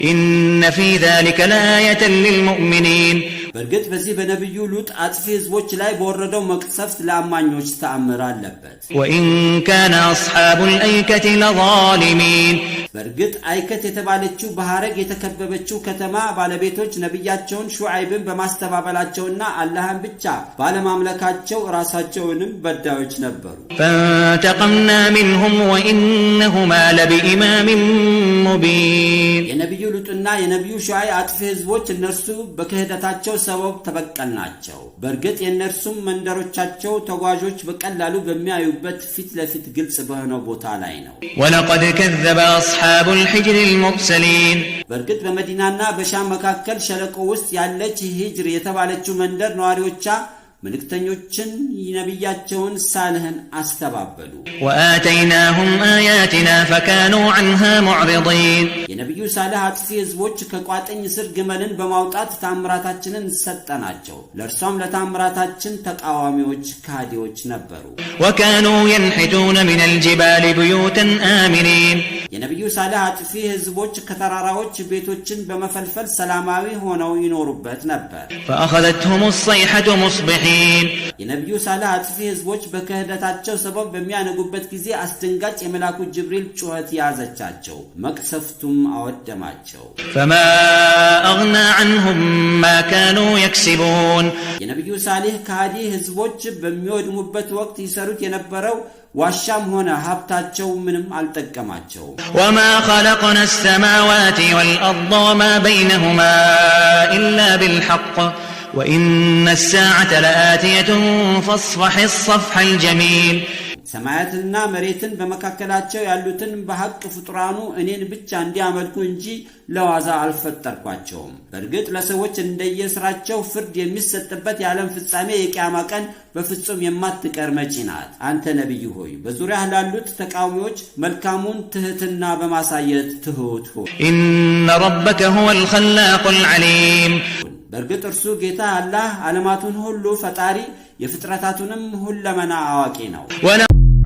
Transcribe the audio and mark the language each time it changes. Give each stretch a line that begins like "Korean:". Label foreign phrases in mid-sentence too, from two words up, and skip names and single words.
Arabic: إن في ذلك لآية للمؤمنين
Amharic: በርግጥ በዚህ በነብዩ ሉጥ አጥፊ ህዝቦች ላይ በወረደው መቅሰፍት ለአማኞች ተአምር አለበት
Arabic: وإن كان أصحاب الأيكة لظالمين
Amharic: برغت አይከት የተባለችው በሐረግ የተከበበችው ከተማ ባለቤቶች ነብያቸውን ሹዓይብን በማስተባበላቸውና አላህን ብቻ ባለማምለካቸው ራሳቸውንም በዳዮች ነበሩ
Arabic: فانتقمنا منهم وإنهما لبإمام مبين
Amharic: የነብዩ ሉጥና የነብዩ ሹዓይብ አጥፊ ህዝቦች እነርሱ በክህደታቸው ሰበብ ተበቀልናቸው በርግጥ የነርሱም መንደሮቻቸው ተጓዦች በቀላሉ በሚያዩበት ፊት ለፊት ግልጽ በሆነው ቦታ ላይ ነው
Arabic: ولقد كذب أصحاب الحجر المرسلين
Amharic: በርግጥ በመዲናና በሻም መካከል ሸለቆ ውስጥ ያለች ሂጅር የተባለችው መንደር ነዋሪዎቿ መልእክተኞችን ነብያቸውን ሳልህን አስተባበሉ
Arabic: وآتيناهم آياتنا فكانوا عنها معرضين
Amharic: የነብዩ ሳልህ አጥፊ ህዝቦች ከቋጥኝ ስር ግመልን በማውጣት ታምራታችንን ሰጠናቸው ለርሷም ለታምራታችን ተቃዋሚዎች ካዲዎች ነበሩ
Arabic: وكانوا ينحتون من الجبال بيوتا آمنين
Amharic: የነብዩ ሳልህ አጥፊ ህዝቦች ከተራራዎች ቤቶችን በመፈልፈል ሰላማዊ ሆነው ይኖሩበት ነበር
Arabic: فأخذتهم الصيحة مصبحين
Amharic: የነብዩ ሳልህ አጥፊ ህዝቦች በከህደታቸው ሰበብ በሚያነጉበት ጊዜ አስደንጋጭ የመላኩ ጅብሪል ጩኸት ያዘቻቸው መቅሰፍቱም አወደማቸው
Arabic: فما أغنى عنهم ما كانوا يكسبون
Amharic: የነብዩ ሳልህ ካዲ ህዝቦች በሚወድሙበት ወቅት ይሰሩት የነበረው ዋሻም ሆነ ሀብታቸው ምንም አልጠቀማቸው
Arabic: وما خلقنا السماوات والأرض وما بينهما إلا بالحق وإن الساعة لآتية فاصفح الصفح الجميل
Amharic: ሰማያትና መሬትን በመካከላቸው ያሉትን በሐቅ ፍጥራኑ እኔን ብቻ እንዲያመልኩ እንጂ ለዋዛ አልፈጠርኳቸውም በርግጥ ለሰዎች እንደየስራቸው ፍርድ የሚሰጥበት የዓለም ፍጻሜ የቂያማ ቀን በፍጹም የማትቀር መጪ ናት አንተ ነብይ ሆይ በዙሪያህ ላሉት ተቃዋሚዎች መልካሙን ትህትና በማሳየት ትሁት ሁን
Arabic: إن ربك هو الخلاق العليم
Amharic: በርግጥ እርሱ ጌታ አላህ ዓለማቱን ሁሉ ፈጣሪ የፍጥረታቱንም ሁለመና አዋቂ ነው